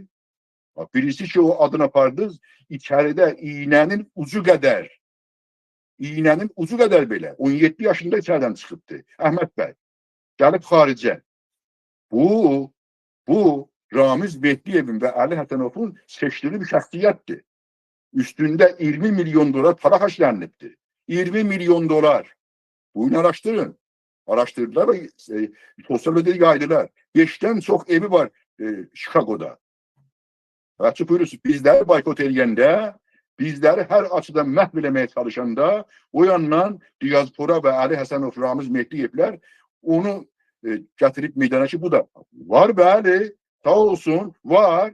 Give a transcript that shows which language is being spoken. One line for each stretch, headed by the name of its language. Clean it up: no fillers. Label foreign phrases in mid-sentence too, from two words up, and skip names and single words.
Azerbaijani: Birisi ki, o adını apardınız, içəridə iğnənin ucu qədər belə, 17 yaşında içərdən çıxıbdır. Əhməd bəy, gəlib xaricə. Bu Ramiz Behliyevin və Əli Həsənovun seçdiyini bir şəxsiyyətdir. Üstündə 20 milyon dolar para xərclənibdir. 20 milyon dolar. Bunu araştırın.
Turkish: Araştırdılar ve sosyal medyada yaydılar. 5'ten çok evi var Chicago'da. Açık buyurursunuz.
Azerbaijani: Bizleri boykot edəndə, bizleri her açıdan məhv eləməyə çalışanda, o yandan diaspora ve Ali Həsənov, Ramiz Mehliyevlər onu getirip meydana ki bu da var bəli, sağ olsun, var.